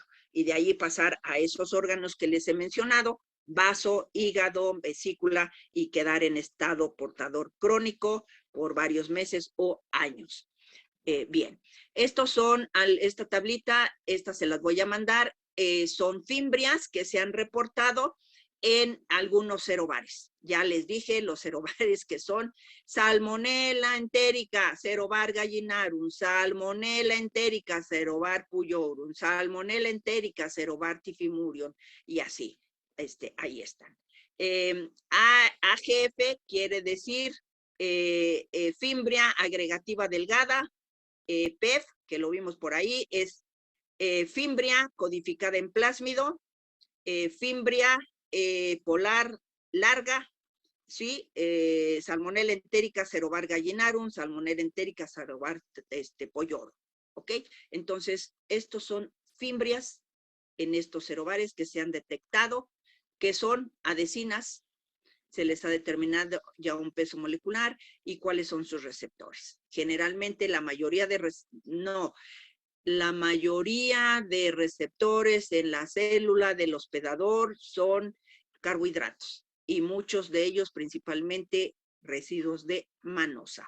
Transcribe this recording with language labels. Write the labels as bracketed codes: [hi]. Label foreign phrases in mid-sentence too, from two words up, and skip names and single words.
[es] Y de ahí pasar a esos órganos que les he mencionado, vaso, hígado, vesícula, y quedar en estado portador crónico por varios meses o años. Bien, estos son, esta tablita, estas se las voy a mandar, son fimbrias que se han reportado en algunos serobares. Ya les dije los serobares que son Salmonella entérica, serobar gallinarum, Salmonella entérica, serobar puyorum, Salmonella entérica, serobar tifimurium, y así, ahí están. AGF quiere decir fimbria agregativa delgada, PEF, que lo vimos por ahí, es fimbria codificada en plásmido, fimbria polar larga, ¿sí? Salmonella entérica, serobar gallinarum, Salmonella entérica, serobar pollorum, ¿ok? Entonces, estos son fimbrias en estos serobares que se han detectado que son adhesinas, se les ha determinado ya un peso molecular y cuáles son sus receptores. Generalmente la mayoría de receptores en la célula del hospedador son carbohidratos y muchos de ellos principalmente residuos de manosa.